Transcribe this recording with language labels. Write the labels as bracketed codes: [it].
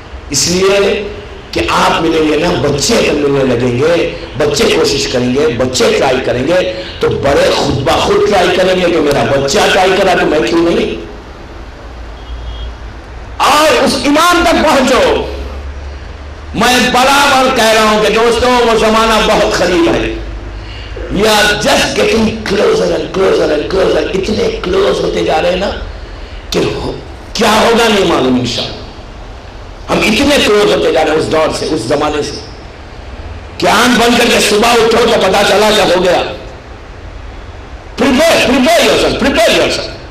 [ur] اس لیے کہ آپ ملیں گے نا, بچے جب ملنے لگیں گے, بچے کوشش کریں گے, بچے ٹرائی کریں گے, تو بڑے خود بخود ٹرائی کریں گے کہ میرا بچہ ٹرائی کرا تو میں کیوں نہیں. اور اس ایمان تک پہنچو. میں برابر کہہ رہا ہوں کہ دوستوں وہ زمانہ بہت قریب ہے. [en] We are just getting closer and closer and closer. [ur] اتنے کلوز ہوتے جا رہے ہیں نا کہ کیا ہوگا نہیں معلوم انشاءاللہ. ہم اتنے کلوز ہوتے جا رہے ہیں اس دور سے, اس زمانے سے کہ آنکھ بند کر کے صبح اٹھو تو پتا چلا کیا ہو گیا. [en] prepare yourself.